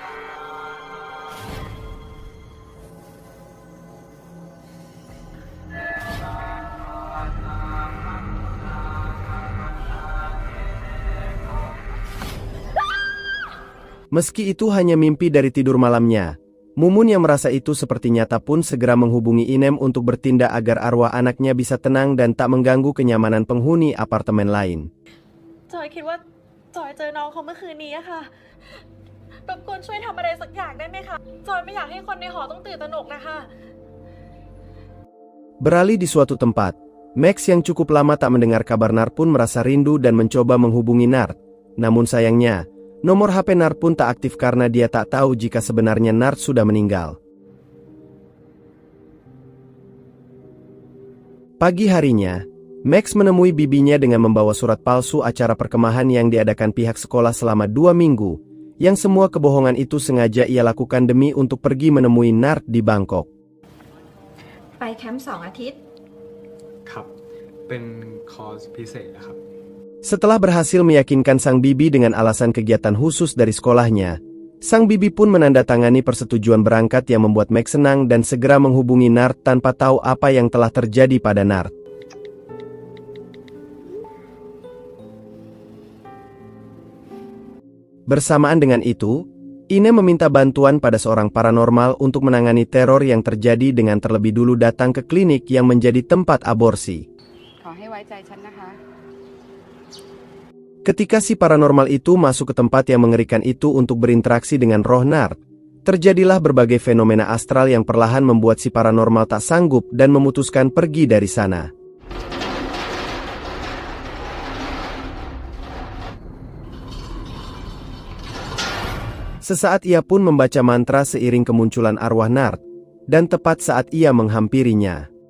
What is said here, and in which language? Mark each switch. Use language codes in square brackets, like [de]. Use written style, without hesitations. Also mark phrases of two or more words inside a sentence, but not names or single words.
[id] meski itu hanya mimpi dari tidur malamnya, Mumun yang merasa itu seperti nyata pun segera menghubungi Inem untuk bertindak agar arwah anaknya bisa tenang dan tak mengganggu kenyamanan penghuni apartemen lain. [th] จอยคิดว่าจอยเจอน้องเขาเมื่อคืนนี้อะค่ะรบกวนช่วยทำอะไรสักอย่างได้ไหมคะจอยไม่อยากให้คนในหอต้องตื่นตระหนกนะคะ [id] Beralih di suatu tempat, Max yang cukup lama tak mendengar kabar Nart pun merasa rindu dan mencoba menghubungi Nart. Namun sayangnya, nomor HP Nart pun tak aktif karena dia tak tahu jika sebenarnya Nart sudah meninggal. Pagi harinya, Max menemui bibinya dengan membawa surat palsu acara perkemahan yang diadakan pihak sekolah selama 2 minggu, yang semua kebohongan itu sengaja ia lakukan demi untuk pergi menemui Nart di Bangkok. [th] ไปแคมป์2 อาทิตย์ ครับ เป็นคอร์สพิเศษนะครับ [id] Setelah berhasil meyakinkan sang bibi dengan alasan kegiatan khusus dari sekolahnya, sang bibi pun menandatangani persetujuan berangkat yang membuat Max senang dan segera menghubungi Nart tanpa tahu apa yang telah terjadi pada Nart. Bersamaan dengan itu, Inem meminta bantuan pada seorang paranormal untuk menangani teror yang terjadi dengan terlebih dulu datang ke klinik yang menjadi tempat aborsi. [th] ขอให้ไว้ใจฉันนะคะ [id] Ketika si paranormal itu masuk ke tempat yang mengerikan itu untuk berinteraksi dengan roh Nart, terjadilah berbagai fenomena astral yang perlahan membuat si paranormal tak sanggup dan memutuskan pergi dari sana. Sesaat ia pun membaca mantra seiring kemunculan arwah Nart, dan tepat saat ia menghampirinya,